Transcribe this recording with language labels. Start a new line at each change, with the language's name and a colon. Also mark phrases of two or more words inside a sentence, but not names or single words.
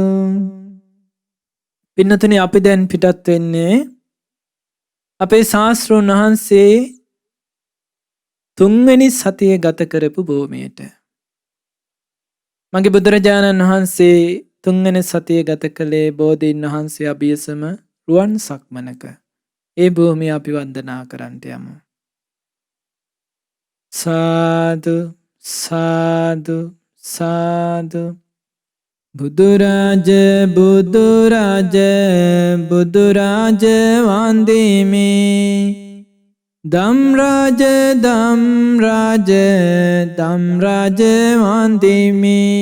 Sinhala: පින්නතුනි, අපි දැන් පිටත් වෙන්නේ අපේ ශාස්ත්‍රඥ වහන්සේ තුන්වෙනි සතිය ගත කරපු භූමියට. මගේ බුදුරජාණන් වහන්සේ තුන්වෙනි සතිය ගත කළේ බෝධීන් වහන්සේ අභියසම රුවන් සක්මනක. ඒ භූමිය අපි වන්දනා කරන්නට යමු. සාදු සාදු සාදු. බුදුරජ බුදුරජ බුදුරජ වන්දිමි. ධම්රජ ධම්රජ ධම්රජ වන්දිමි.